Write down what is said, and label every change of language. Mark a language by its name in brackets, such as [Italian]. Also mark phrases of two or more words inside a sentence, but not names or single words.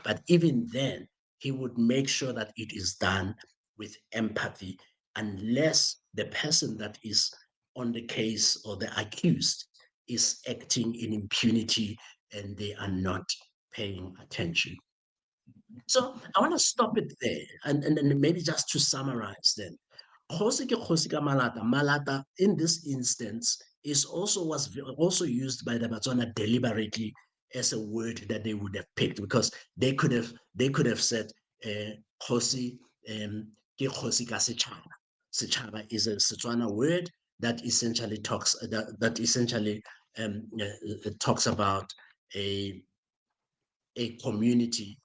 [English] But even then, he would make sure that it is done with empathy, unless the person that is on the case or the accused is acting in impunity and they are not paying attention. So I want to stop it there, and maybe just to summarize then. [Tswana] Kgosi ke Kgosi ka Malata. [English] Malata in this instance was also used by the Batswana deliberately as a word that they would have picked, because they could have said [Tswana] Kgosi ke Kgosi ka Setšhaba. [English] Setšhaba is a Setswana word that essentially talks about a community.